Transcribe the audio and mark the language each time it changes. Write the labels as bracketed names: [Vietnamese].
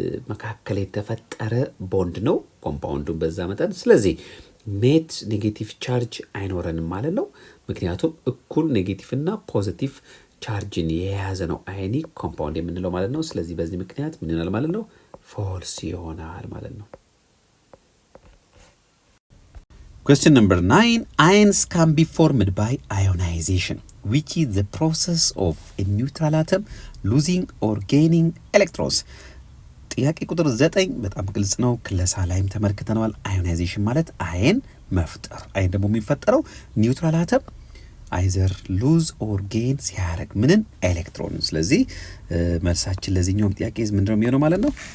[Amharic] መካከል የተፈጠረ ቦንድ ነው ኮምፓውንዱን በዛ መጠን። ስለዚህ ኔት ኔጌቲቭ ቻርጅ አይኖረንም ማለት ነው። ምክንያቱም እኩል ኔጌቲቭ እና ፖዚቲቭ ቻርጅን የያዘ ነው አዮኒክ ኮምፓውንድ የምንለው ማለት ነው። ስለዚህ በዚህ ምክንያት ምን ይሆናል ማለት ነው? ፎልስ ይሆናል ማለት ነው። [English] Question number 9. Ions can be formed by ionization, which is the process of a neutral atom losing or gaining electrons. [Amharic] ጥያቄ ቁጥር 9 በጣም ግልጽ ነው። ክለሳ ላይም ተመልክተናል። አዮናይዜሽን ማለት አየን መፍጠር። አየን ደግሞ የሚፈጠረው ኒውትራል አተም [English] አይዘር ሉዝ ኦር ጌን [Amharic] ሲያደርግ ምንን? ኤሌክትሮንን። ስለዚህ መልሳችን ለዚህኛውም ጥያቄ ምንድነው የሚሆነው ማለት ነው?